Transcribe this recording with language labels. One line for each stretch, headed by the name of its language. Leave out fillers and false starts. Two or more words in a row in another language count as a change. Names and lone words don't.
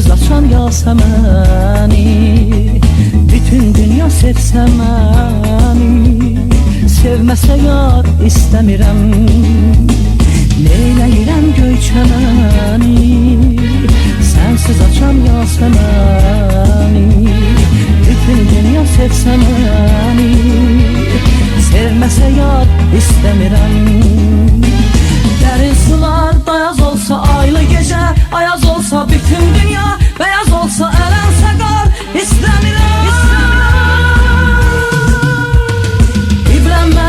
Azerbaijani: açan yasəməni, bütün dünya sevsə məni, sevməsə yar istəmirəm. Neyləyirəm göy çəməni, sensiz açan yasəməni, bütün dünya sevsə məni, sevməsə yar istəmirəm.
Turkish: Derin sular beyaz olsa, aylı gece ayaz olsa, bütün dünya beyaz olsa, elen sakar istemiyorum.
Azerbaijani: İbrəm